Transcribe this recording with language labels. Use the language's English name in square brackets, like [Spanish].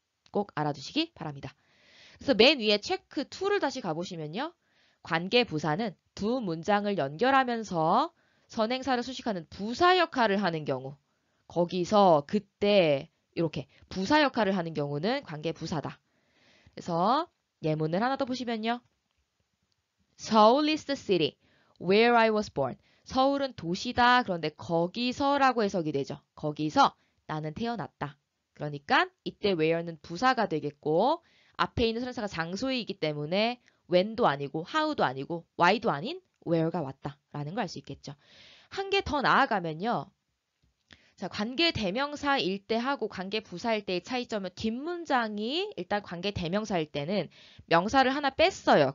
[Korean] 꼭 알아두시기 바랍니다. 그래서 맨 위에 체크 2를 다시 가보시면요. 관계 부사는 두 문장을 연결하면서 선행사를 수식하는 부사 역할을 하는 경우 거기서 그때 이렇게 부사 역할을 하는 경우는 관계 부사다. 그래서 예문을 하나 더 보시면요. [English] Seoul is the city where I was born. [Korean] 서울은 도시다. 그런데 거기서라고 해석이 되죠. 거기서 나는 태어났다. 그러니까 이때 where는 부사가 되겠고 앞에 있는 선행사가 장소이기 때문에 when도 아니고 how도 아니고 why도 아닌 where가 왔다라는 걸 알 수 있겠죠. 한 개 더 나아가면요. 자, 관계 대명사일 때하고 관계 부사일 때의 차이점은 뒷문장이 일단 관계 대명사일 때는 명사를 하나 뺐어요.